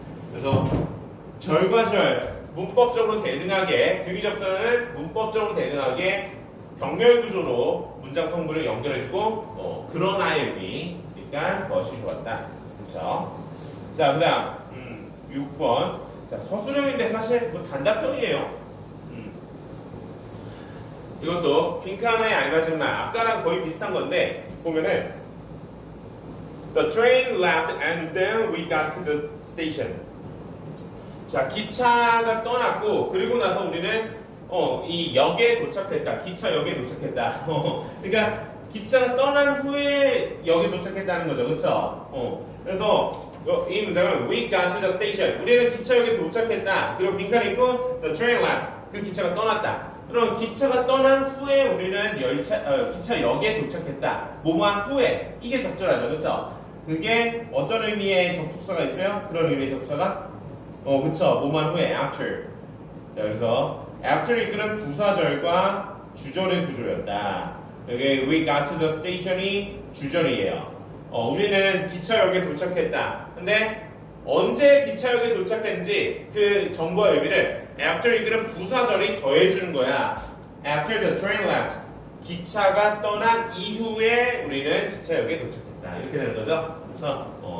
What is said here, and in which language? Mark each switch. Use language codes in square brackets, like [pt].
[ko] 그래서 절과 절 문법적으로 대등하게 등위 접속사는 문법적으로 대등하게 병렬 구조로 문장 성분을 연결해주고 그러나의 의미 그러니까 것이 좋았다. 그렇죠? 자, 그다음 6번 자, 서술형인데 사실 단답형이에요. 이것도 빈칸에 알맞은 말 아까랑 거의 비슷한 건데 보면은 [en] The train left and then we got to the station. [ko] 자, 기차가 떠났고 그리고 나서 우리는 이 역에 도착했다. 기차역에 도착했다. 그러니까 기차가 떠난 후에 역에 도착했다는 거죠. 그렇죠? 그래서 이 문장은 [en] We got to the station. [ko] 우리는 기차역에 도착했다. 그리고 빈칸이 있고 [en] The train left. [ko] 그 기차가 떠났다. 그럼 기차가 떠난 후에 우리는 기차역에 도착했다. 뭐뭐한 후에. 이게 적절하죠. 그렇죠? 그게 어떤 의미의 접속사가 있어요? 그런 의미의 접속사가? 그쵸. 뭐뭐한 후에 after. 자, 그래서 after를 이끄는 부사절과 주절의 구조였다. [en] 여기 we got to the station이 [ko] 주절이에요. 우리는 기차역에 도착했다. 근데 언제 기차역에 도착했는지 그 정보와 의미를 after 이끄는 부사절이 더해주는 거야. [en] After the train left. [ko] 기차가 떠난 이후에 우리는 기차역에 도착했다. 이렇게 되는 거죠. 그쵸?